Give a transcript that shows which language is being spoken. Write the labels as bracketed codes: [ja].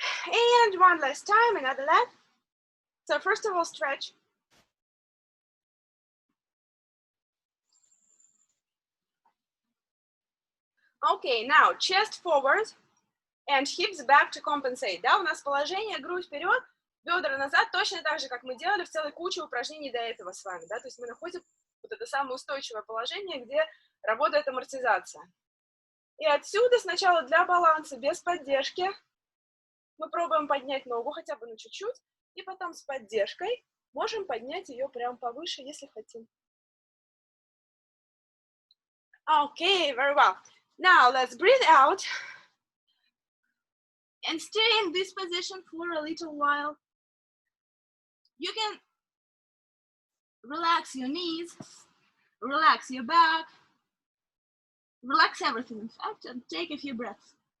[en] And one last time, another leg. So first of all, stretch. Okay, now chest forward and hips back to compensate. [ru] Да, у нас положение грудь вперед, бедра назад, точно так же, как мы делали в целой куче упражнений до этого с вами. Да? То есть мы находим вот это самое устойчивое положение, где работает амортизация. И отсюда сначала для баланса, без поддержки, мы пробуем поднять ногу хотя бы на чуть-чуть, и потом с поддержкой можем поднять ее прям повыше, если хотим. [en] Okay, very well. Now let's breathe out and stay in this position for a little while. You can relax your knees, relax your back, relax everything in fact, and take a few breaths.